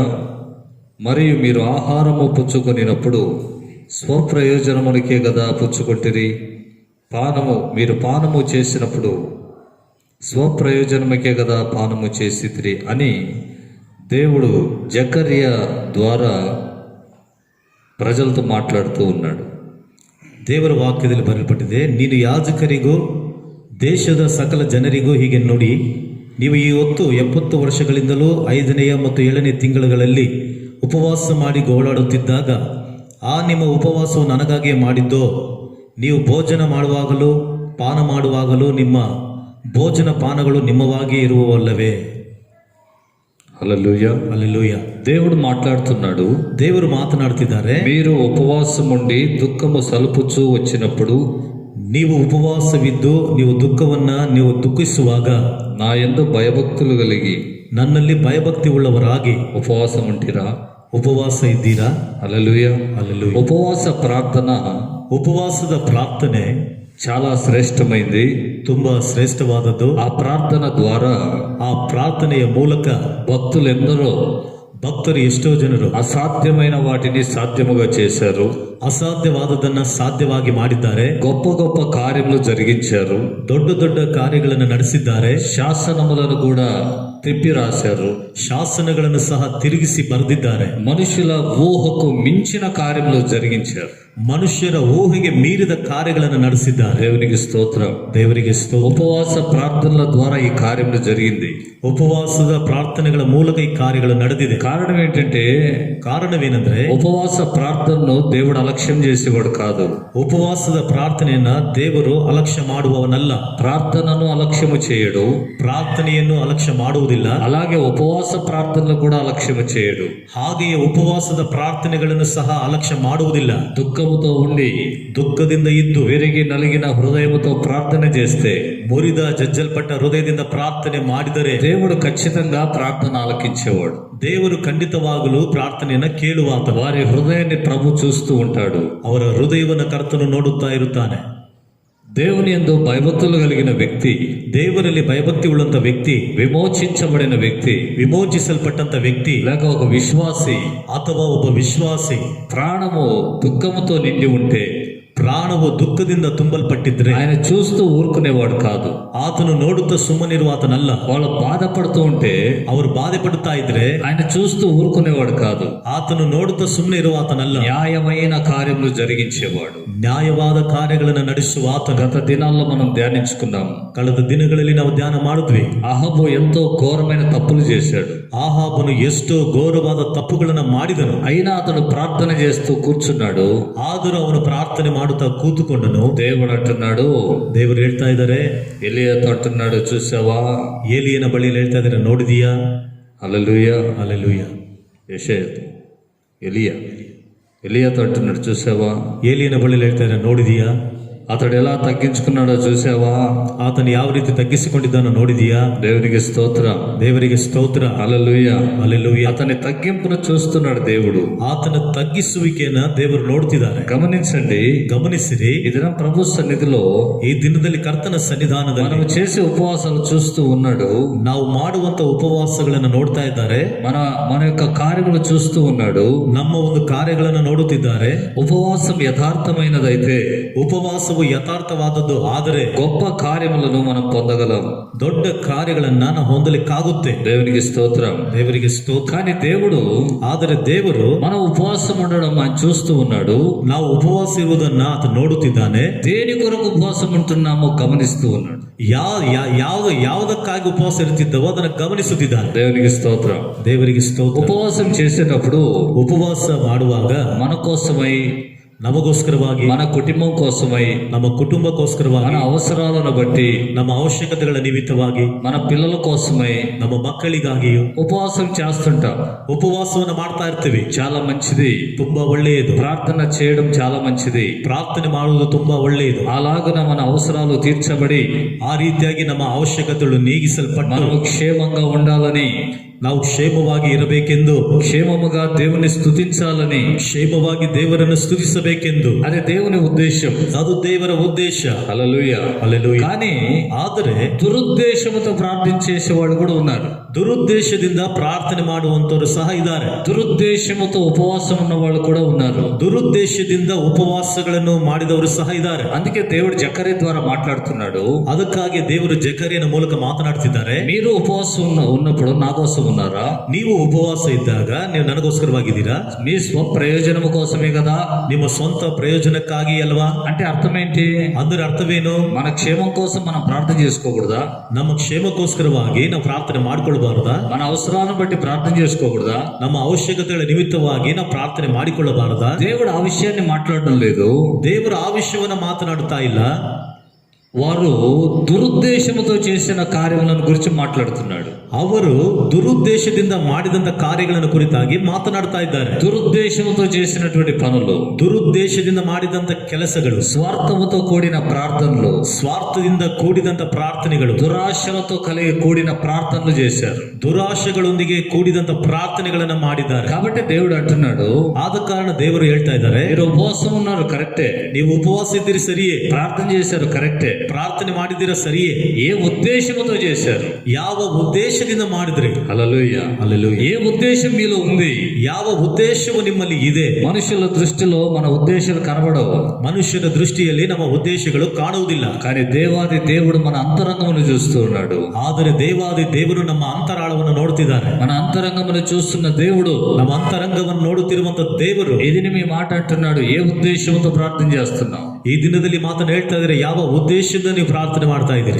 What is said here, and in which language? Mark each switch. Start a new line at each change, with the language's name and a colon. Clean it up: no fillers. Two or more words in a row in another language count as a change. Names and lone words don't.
Telugu: మరియు మీరు ఆహారము పుచ్చుకొనినప్పుడు స్వప్రయోజనమునికే కదా పుచ్చుకొట్టిరి. మీరు పానము చేసినప్పుడు స్వప్రయోజనముకే కదా పానము చేసితిరి అని దేవుడు జకరియా ద్వారా ప్రజలతో మాట్లాడుతూ ఉన్నాడు.
Kannada: ದೇವರ ವಾಕ್ಯದಲ್ಲಿ ಬರೆಯಲ್ಪಟ್ಟಿದೆ, ನೀನು ಯಾಜಕರಿಗೂ ದೇಶದ ಸಕಲ ಜನರಿಗೂ ಹೀಗೆ ನುಡಿ, ನೀವು ಈ ಹೊತ್ತು 70 ವರ್ಷಗಳಿಂದಲೂ 5ನೇ ಮತ್ತು 7ನೇ ತಿಂಗಳುಗಳಲ್ಲಿ ಉಪವಾಸ ಮಾಡಿ ಗೋಳಾಡುತ್ತಿದ್ದಾಗ ಆ ನಿಮ್ಮ ಉಪವಾಸವು ನನಗಾಗಿಯೇ ಮಾಡಿದ್ದೋ? ನೀವು ಭೋಜನ ಮಾಡುವಾಗಲೂ ಪಾನ ಮಾಡುವಾಗಲೂ ನಿಮ್ಮ ಭೋಜನ ಪಾನಗಳು ನಿಮ್ಮವಾಗಿಯೇ ಇರುವವಲ್ಲವೇ?
Telugu: హల్లెలూయా. హల్లెలూయా. దేవుడు మాట్లాడుతున్నాడు.
Kannada: ದೇವರು ಮಾತನಾಡ್ತಿದ್ದಾರೆ.
Telugu: మీరు ఉపవాసం ఉండి దుఃఖము సలుపుచూ వచ్చినప్పుడు,
Kannada: ನೀವು ಉಪವಾಸವಿದ್ದು ನೀವು ನೀವು ದುಃಖಿಸುವಾಗ
Telugu: నా యందు భయభక్తులు కలిగి
Kannada: ನನ್ನಲ್ಲಿ ಭಯಭಕ್ತಿ ಉಳ್ಳವರಾಗಿ
Telugu: ఉపవాసం ఉంటిరా?
Kannada: ಉಪವಾಸ ಇದ್ದೀರಾ?
Telugu: హల్లెలూయా. హల్లెలూయా. ఉపవాస ప్రార్థన
Kannada: ಉಪವಾಸದ ಪ್ರಾರ್ಥನೆ
Telugu: చాలా శ్రేష్టమైంది.
Kannada: ತುಂಬಾ ಶ್ರೇಷ್ಠವಾದದ್ದು.
Telugu: ఆ ప్రార్థన ద్వారా
Kannada: ಆ ಪ್ರಾರ್ಥನೆಯ ಮೂಲಕ ಭಕ್ತರು ಎಷ್ಟೋ ಜನರು
Telugu: అసాధ్యమైన వాటిని సాధ్యముగా చేశారు.
Kannada: ಅಸಾಧ್ಯವಾದದನ್ನ ಸಾಧ್ಯವಾಗಿ ಮಾಡಿದ್ದಾರೆ.
Telugu: గొప్ప గొప్ప కార్యములు జరిగించారు.
Kannada: ದೊಡ್ಡ ದೊಡ್ಡ ಕಾರ್ಯಗಳನ್ನು ನಡೆಸಿದ್ದಾರೆ.
Telugu: శాసనములను కూడా తిప్పి రాశారు.
Kannada: ಶಾಸನಗಳನ್ನು ಸಹ ತಿರುಗಿಸಿ ಬರೆದಿದ್ದಾರೆ.
Telugu: మనుషుల ఊహకు మించిన కార్యములు జరిగించారు.
Kannada: ಮನುಷ್ಯರ ಊಹೆಗೆ ಮೀರಿದ ಕಾರ್ಯಗಳನ್ನು ನಡೆಸಿದ್ದಾರೆ.
Telugu: దేవునికి స్తోత్రం.
Kannada: ದೇವರಿಗೆ ಸ್ತೋತ್ರ.
Telugu: ఉపవాస ప్రార్థనల ద్వారా ఈ కార్యములు జరిగింది.
Kannada: ಉಪವಾಸದ ಪ್ರಾರ್ಥನೆಗಳ ಮೂಲಕ ಈ ಕಾರ್ಯಗಳು ನಡೆದಿದೆ. ಕಾರಣವೇನೆಂದ್ರೆ
Telugu: ఉపవాస ప్రార్థనను దేవుడు అలక్ష్యం చేసేవాడు కాదు.
Kannada: ಉಪವಾಸದ ಪ್ರಾರ್ಥನೆಯನ್ನ ದೇವರು ಅಲಕ್ಷ್ಯ ಮಾಡುವವನಲ್ಲ.
Telugu: ప్రార్థనను అలక్ష్యము చేయడు.
Kannada: ಪ್ರಾರ್ಥನೆಯನ್ನು ಅಲಕ್ಷ್ಯ ಮಾಡುವುದಿಲ್ಲ.
Telugu: అలాగే ఉపవాస ప్రార్థనలు కూడా అలక్ష్యము చేయడు.
Kannada: ಹಾಗೆಯೇ ಉಪವಾಸದ ಪ್ರಾರ್ಥನೆಗಳನ್ನು ಸಹ ಅಲಕ್ಷ್ಯ ಮಾಡುವುದಿಲ್ಲ.
Telugu: దుఃఖముతో ఉండి
Kannada: ದುಃಖದಿಂದ ಇದ್ದು
Telugu: విరిగి నలిగిన హృదయముతో ప్రార్థన చేస్తే,
Kannada: ಮುರಿದ ಜಜ್ಜಲ್ಪಟ್ಟ ಹೃದಯದಿಂದ ಪ್ರಾರ್ಥನೆ ಮಾಡಿದರೆ
Telugu: దేవుడు ఖచ్చితంగా ప్రార్థన ఆలకించేవాడు.
Kannada: ದೇವರು ಖಂಡಿತವಾಗಲೂ ಪ್ರಾರ್ಥನೆಯನ್ನ ಕೇಳುವಾತ.
Telugu: వారి హృదయాన్ని ప్రభు చూస్తూ ఉంటాడు.
Kannada: ಅವರ ಹೃದಯವನ್ನು ಕರ್ತನು ನೋಡುತ್ತಾ ಇರುತ್ತಾನೆ.
Telugu: దేవుని యందు భయభక్తులు కలిగిన వ్యక్తి,
Kannada: ದೇವರಲ್ಲಿ ಭಯಭಕ್ತಿ ಉಳ್ಳಂತ ವ್ಯಕ್ತಿ,
Telugu: విమోచించబడిన వ్యక్తి,
Kannada: ವಿಮೋಚಿಸಲ್ಪಟ್ಟಂತ ವ್ಯಕ್ತಿ,
Telugu: లేక ఒక విశ్వాసి
Kannada: ಅಥವಾ ಒಬ್ಬ ವಿಶ್ವಾಸಿ
Telugu: ప్రాణము దుఃఖముతో నిండి ఉంటే,
Kannada: ಪ್ರಾಣವು ದುಃಖದಿಂದ ತುಂಬಲ್ಪಟ್ಟಿದ್ರೆ
Telugu: ఆయన చూస్తూ ఊరుకునేవాడు కాదు.
Kannada: ಆತನು ನೋಡುತ್ತಾ ಸುಮ್ಮನಿರುವ ಆತನಲ್ಲ.
Telugu: వాళ్ళు బాధపడుతూ ఉంటే
Kannada: ಅವರು ಬಾಧೆ ಪಡುತ್ತಾ ಇದ್ರೆ
Telugu: ఆయన చూస్తూ ఊరుకునేవాడు కాదు.
Kannada: ಆತನು ನೋಡುತ್ತಾ ಸುಮ್ಮನೆ ಇರುವ ಆತನಲ್ಲ.
Telugu: న్యాయమైన కార్యములు జరిగించేవాడు.
Kannada: ನ್ಯಾಯವಾದ ಕಾರ್ಯಗಳನ್ನು ನಡೆಸುವ ಆತನು.
Telugu: గత దినాల్లో మనం ధ్యానించుకున్నాము.
Kannada: ಕಳೆದ ದಿನಗಳಲ್ಲಿ ನಾವು ಧ್ಯಾನ ಮಾಡಿದ್ವಿ.
Telugu: అహబు ఎంతో ఘోరమైన తప్పులు చేశాడు.
Kannada: ಆಹಾಬನು ಎಷ್ಟೋ ಘೋರವಾದ ತಪ್ಪುಗಳನ್ನು ಮಾಡಿದನು.
Telugu: అయినా అతడు ప్రార్థన చేస్తూ కూర్చున్నాడు.
Kannada: ಆದರೂ ಅವನು ಪ್ರಾರ್ಥನೆ ಮಾಡುತ್ತಾ ಕೂತುಕೊಂಡನು.
Telugu: దేవుడు అంటున్నాడు,
Kannada: ದೇವರು ಹೇಳ್ತಾ ಇದ್ದಾರೆ,
Telugu: ఎలియాతో అంటున్నాడు, చూసావా?
Kannada: ಏಲಿಯನ ಬಳಿಯಲ್ಲಿ ಹೇಳ್ತಾ ಇದ್ದಾರೆ, ನೋಡಿದೀಯಾ?
Telugu: హల్లెలూయా.
Kannada: ಹಲ್ಲೆಲೂಯಾ.
Telugu: యెషయాతో ఎలియాతో అంటున్నాడు, చూసావా?
Kannada: ಏಲಿಯನ ಬಳಿಯಲ್ಲಿ ಹೇಳ್ತಾ ಇದ್ದಾರೆ, ನೋಡಿದೀಯಾ?
Telugu: అతడు ఎలా తగ్గించుకున్నాడో చూసావా?
Kannada: ಆತನು ಯಾವ ರೀತಿ ತಗ್ಗಿಸಿಕೊಂಡಿದ್ದಾನೋ ನೋಡಿದೀಯಾ?
Telugu: దేవునికి స్తోత్రం.
Kannada: ದೇವರಿಗೆ ಸ್ತೋತ್ರ.
Telugu: హల్లెలూయా.
Kannada: ಹಲ್ಲೆಲೂಯಾ.
Telugu: అతని తగ్గింపును చూస్తున్నాడు దేవుడు.
Kannada: ಆತನ ತಗ್ಗಿಸುವಿಕೆಯನ್ನ ದೇವರು ನೋಡ್ತಿದ್ದಾರೆ.
Telugu: గమనించండి,
Kannada: ಗಮನಿಸಿರಿ,
Telugu: ఈ దినం ప్రభు సన్నిధిలో
Kannada: ಈ ದಿನದಲ್ಲಿ ಕರ್ತನ ಸನ್ನಿಧಾನದಲ್ಲಿ
Telugu: మనం చేసే ఉపవాసాలు చూస్తూ ఉన్నాడు.
Kannada: ನಾವು ಮಾಡುವಂತ ಉಪವಾಸಗಳನ್ನು ನೋಡ್ತಾ ಇದ್ದಾರೆ.
Telugu: మన యొక్క కార్యములు చూస్తూ ఉన్నాడు.
Kannada: ನಮ್ಮ ಒಂದು ಕಾರ್ಯಗಳನ್ನು ನೋಡುತ್ತಿದ್ದಾರೆ.
Telugu: ఉపవాసం యథార్థమైనదైతే,
Kannada: ಉಪವಾಸವು ಯಥಾರ್ಥವಾದದ್ದು ಆದರೆ
Telugu: గొప్ప కార్యములను మనం పొందగలం.
Kannada: ದೊಡ್ಡ ಕಾರ್ಯಗಳನ್ನ ನಾವು ಹೊಂದಲಿಕ್ಕಾಗುತ್ತೆ.
Telugu: దేవునికి స్తోత్రం.
Kannada: ದೇವರಿಗೆ ಸ್ತೋತ್ರ.
Telugu: కానీ దేవుడు
Kannada: ಆದರೆ ದೇವರು
Telugu: మనం ఉపవాసం ఉండడం ఆయన చూస్తూ ఉన్నాడు.
Kannada: ನಾವು ಉಪವಾಸ ಇರುವುದನ್ನ ಆತ ನೋಡುತ್ತಿದ್ದಾನೆ.
Telugu: దేని కొరకు ఉపవాసం ఉంటున్నామో గమనిస్తూ ఉన్నాడు.
Kannada: ಯಾವುದಕ್ಕಾಗಿ ಉಪವಾಸ ಇರುತ್ತಿದ್ದವೋ ಅದನ್ನು ಗಮನಿಸುತ್ತಿದ್ದಾನೆ.
Telugu: దేవునికి స్తోత్రం.
Kannada: ದೇವರಿಗೆ ಸ್ತೋತ್ರ.
Telugu: ఉపవాసం చేసేటప్పుడు
Kannada: ಉಪವಾಸ ಮಾಡುವಾಗ
Telugu: మన కోసమై,
Kannada: ನಮಗೋಸ್ಕರವಾಗಿ,
Telugu: మన కుటుంబం కోసమై,
Kannada: ನಮ್ಮ ಕುಟುಂಬಕ್ಕೋಸ್ಕರವಾಗಿ,
Telugu: మన అవసరాలను బట్టి,
Kannada: ನಮ್ಮ ಅವಶ್ಯಕತೆಗಳ ನಿಮಿತ್ತವಾಗಿ,
Telugu: మన పిల్లల కోసమై
Kannada: ನಮ್ಮ ಮಕ್ಕಳಿಗಾಗಿಯೂ
Telugu: ఉపవాసం చేస్తుంటాం.
Kannada: ಉಪವಾಸವನ್ನು ಮಾಡ್ತಾ ಇರ್ತೀವಿ.
Telugu: చాలా మంచిది.
Kannada: ತುಂಬಾ ಒಳ್ಳೆಯದು.
Telugu: ప్రార్థన చేయడం చాలా మంచిది.
Kannada: ಪ್ರಾರ್ಥನೆ ಮಾಡುವುದು ತುಂಬಾ ಒಳ್ಳೆಯದು.
Telugu: అలాగున మన అవసరాలు తీర్చబడి
Kannada: ಆ ರೀತಿಯಾಗಿ ನಮ್ಮ ಅವಶ್ಯಕತೆಗಳು ನೀಗಿಸಲ್ಪಟ್ಟು
Telugu: మనము క్షేమంగా ఉండాలని,
Kannada: ನಾವು ಕ್ಷೇಮವಾಗಿ ಇರಬೇಕೆಂದು,
Telugu: క్షేమముగా దేవుని స్తుతించాలని,
Kannada: ಕ್ಷೇಮವಾಗಿ ದೇವರನ್ನು ಸ್ತುತಿಸಬೇಕೆಂದು,
Telugu: అది దేవుని ఉద్దేశం.
Kannada: ಅದು ದೇವರ ಉದ್ದೇಶ.
Telugu: హల్లెలూయా.
Kannada: ಹಲ್ಲೆಲೂಯಾ.
Telugu: కానీ
Kannada: ಆದರೆ
Telugu: దురుద్దేశముతో ప్రార్థించేసేవాడు కూడా ఉన్నారు.
Kannada: ದುರುದ್ದೇಶದಿಂದ ಪ್ರಾರ್ಥನೆ ಮಾಡುವಂತವರು ಸಹ ಇದ್ದಾರೆ.
Telugu: దురుద్దేశముతో ఉపవాసం ఉన్న వాళ్ళు కూడా ఉన్నారు.
Kannada: ದುರುದ್ದೇಶದಿಂದ ಉಪವಾಸಗಳನ್ನು ಮಾಡಿದವರು ಸಹ ಇದ್ದಾರೆ.
Telugu: అందుకే దేవుడు జకర్యా ద్వారా మాట్లాడుతున్నాడు.
Kannada: ಅದಕ್ಕಾಗಿ ದೇವರು ಜಕರ್ಯನ ಮೂಲಕ ಮಾತನಾಡ್ತಿದ್ದಾರೆ.
Telugu: మీరు ఉపవాసం ఉన్నప్పుడు నా కోసం ఉన్నారా?
Kannada: ನೀವು ಉಪವಾಸ ಇದ್ದಾಗ ನೀವು ನನಗೋಸ್ಕರವಾಗಿದ್ದೀರಾ?
Telugu: మీ స్వ ప్రయోజనము కోసమే కదా.
Kannada: ನಿಮ್ಮ ಸ್ವಂತ ಪ್ರಯೋಜನಕ್ಕಾಗಿ ಅಲ್ವಾ?
Telugu: అంటే అర్థం ఏంటి?
Kannada: ಅಂದ್ರೆ ಅರ್ಥವೇನು?
Telugu: మన క్షేమం కోసం మనం ప్రార్థన చేసుకోకూడదా?
Kannada: ನಮ್ಮ ಕ್ಷೇಮಕ್ಕೋಸ್ಕರವಾಗಿ ನಾವು ಪ್ರಾರ್ಥನೆ ಮಾಡಿಕೊಳ್ಳಬಾರದಾ?
Telugu: మన అవసరాలను బట్టి ప్రార్థన చేసుకోకూడదా?
Kannada: ನಮ್ಮ ಅವಶ್ಯಕತೆಗಳ ನಿಮಿತ್ತವಾಗಿ ನಾವು ಪ್ರಾರ್ಥನೆ ಮಾಡಿಕೊಳ್ಳಬಾರದಾ?
Telugu: దేవుడు ఆ విషయాన్ని మాట్లాడడం లేదు.
Kannada: ದೇವರು ಆ ವಿಷಯವನ್ನ ಮಾತನಾಡುತ್ತಾ ಇಲ್ಲ.
Telugu: వారు దురుద్దేశముతో చేసిన కార్యములను గురించి మాట్లాడుతున్నాడు.
Kannada: ಅವರು ದುರುದ್ದೇಶದಿಂದ ಮಾಡಿದಂತ ಕಾರ್ಯಗಳನ್ನು ಕುರಿತಾಗಿ ಮಾತನಾಡ್ತಾ ಇದ್ದಾರೆ.
Telugu: దురుద్దేశముతో చేసినటువంటి పనులు,
Kannada: ದುರುದ್ದೇಶದಿಂದ ಮಾಡಿದಂತ ಕೆಲಸಗಳು,
Telugu: స్వార్థముతో కూడిన ప్రార్థనలు,
Kannada: ಸ್ವಾರ್ಥದಿಂದ ಕೂಡಿದಂತ ಪ್ರಾರ್ಥನೆಗಳು,
Telugu: దురాశలతో కలిగి కూడిన ప్రార్థనలు చేశారు.
Kannada: ದುರಾಶೆಗಳೊಂದಿಗೆ ಕೂಡಿದಂತ ಪ್ರಾರ್ಥನೆಗಳನ್ನ ಮಾಡಿದ್ದಾರೆ.
Telugu: కాబట్టి దేవుడు అంటున్నాడు,
Kannada: ಆದ ಕಾರಣ ದೇವರು ಹೇಳ್ತಾ ಇದ್ದಾರೆ,
Telugu: మీరు ఉపవాసం ఉన్నారు కరెక్టే,
Kannada: ನೀವು ಉಪವಾಸ ಇದ್ದೀರಿ ಸರಿಯೇ,
Telugu: ప్రార్థన చేశారు కరెక్టే,
Kannada: ಪ್ರಾರ್ಥನೆ ಮಾಡಿದಿರ ಸರಿಯೇ,
Telugu: ఏ ఉద్దేశముతో చేశారు?
Kannada: ಯಾವ ಉದ್ದೇಶದಿಂದ ಮಾಡಿದ್ರಿ?
Telugu: హల్లెలూయా.
Kannada: ಹಲ್ಲೆಲೂಯಾ.
Telugu: ఏ ఉద్దేశం మీలో ఉంది?
Kannada: ಯಾವ ಉದ್ದೇಶವು ನಿಮ್ಮಲ್ಲಿ ಇದೆ?
Telugu: మనుషుల దృష్టిలో మన ఉద్దేశాలు కనబడవు.
Kannada: ಮನುಷ್ಯನ ದೃಷ್ಟಿಯಲ್ಲಿ ನಮ್ಮ ಉದ್ದೇಶಗಳು ಕಾಣುವುದಿಲ್ಲ.
Telugu: కానీ దేవాది దేవుడు మన అంతరంగమును చూస్తూ ఉన్నాడు.
Kannada: ಆದರೆ ದೇವಾದಿ ದೇವರು ನಮ್ಮ ಅಂತರಾಳವನ್ನು ನೋಡುತ್ತಿದ್ದಾರೆ.
Telugu: మన అంతరంగమును చూస్తున్న దేవుడు,
Kannada: ನಮ್ಮ ಅಂತರಂಗವನ್ನು ನೋಡುತ್ತಿರುವಂತ ದೇವರು
Telugu: ఇది మీ మాట అంటున్నాడు. ఏ ఉద్దేశంతో ప్రార్థన చేస్తున్నావు?
Kannada: ಈ ದಿನದಲ್ಲಿ ಮಾತನ್ನು ಹೇಳ್ತಾ ಇದ್ದಾರೆ, ಯಾವ ಉದ್ದೇಶದಿಂದ ನೀವು ಪ್ರಾರ್ಥನೆ ಮಾಡ್ತಾ ಇದ್ದೀರಿ?